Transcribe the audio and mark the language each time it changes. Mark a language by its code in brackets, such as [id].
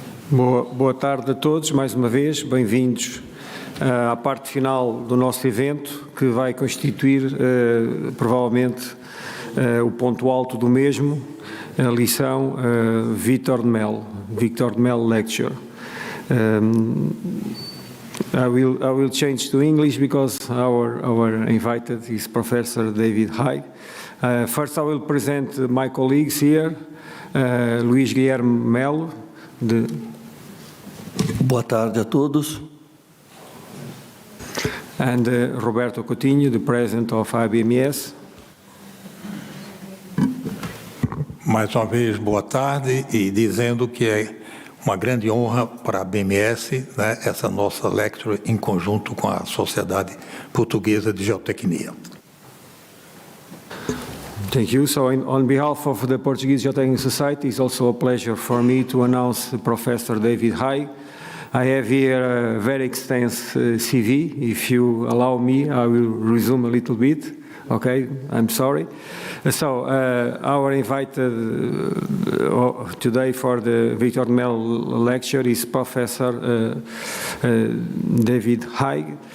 [pt] Boa tarde a todos, mais uma vez, bem-vindos à parte final do nosso evento, que vai constituir provavelmente o ponto alto do mesmo, a lição Victor Mello Lecture. [en] I will change to English because our invited is Professor David Haig. First I will present my colleagues here, Luís Guilherme Mello, [pt] Boa tarde a todos. [en] And Roberto Coutinho, the president of IBMS. [pt] Mais uma vez, boa tarde, e dizendo que é uma grande honra para a BMS, né, essa nossa lecture em conjunto com a Sociedade Portuguesa de Geotecnia. [en] Thank you. So on behalf of the Portuguese Geotechnical Society, it's also a pleasure for me to announce Professor David Haig. I have here a very extensive CV. If you allow me, I will resume a little bit. Okay, I'm sorry. So our invited today for the Victor Mello lecture is Professor David Haig.